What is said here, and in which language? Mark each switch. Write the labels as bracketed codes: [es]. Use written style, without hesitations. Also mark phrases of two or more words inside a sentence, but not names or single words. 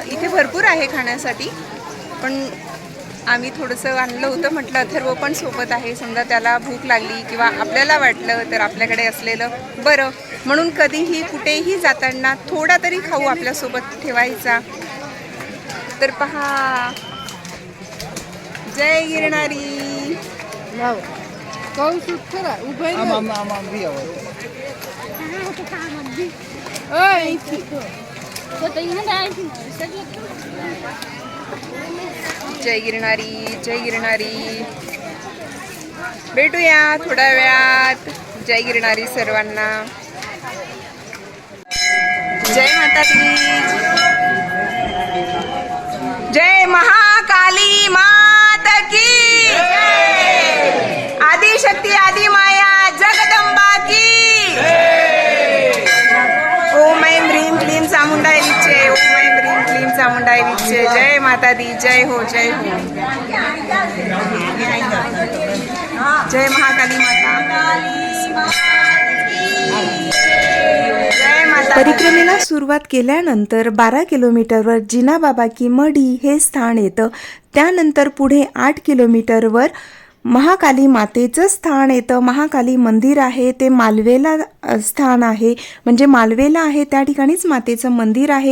[mr] इथे भरपूर आहे खाण्यासाठी, पण आम्ही थोडंसं आणलं होतं. म्हटलं अथर्व पण सोबत आहे, समजा त्याला भूक लागली किंवा आपल्याला वाटलं तर आपल्याकडे असलेलं बरं, म्हणून कधीही कुठेही जाताना थोडा तरी खाऊ आपल्यासोबत ठेवायचा. तर पहा, जय गिरणारी. जय गिरणारी, जय गिरणारी. भेटूया थोड्या वेळात. जय गिरणारी सर्वांना. [hi] जय माता दी. जय महाकाली मात की जय. आदिशक्ती आदि माया जगदंबा की [sa] ओम ऐं ह्रीं क्लीं चामुंडाय विच्चे. ओम ऐं ह्रीं क्लीं चामुंडाय विच्चे. [hi] जय माता दी. जय हो, जय हो. जय महाकाली माता. जय माता. [mr] परिक्रमेला सुरुवात केल्यानंतर 12 किलोमीटरवर जिनाबाबा की मढी हे स्थान येतं. त्यानंतर पुढे 8 किलोमीटरवर महाकाली मातेचं स्थान येतं. महाकाली मंदिर आहे, ते मालवेला स्थान आहे, म्हणजे मालवेला आहे त्या ठिकाणीच मातेचं मंदिर आहे.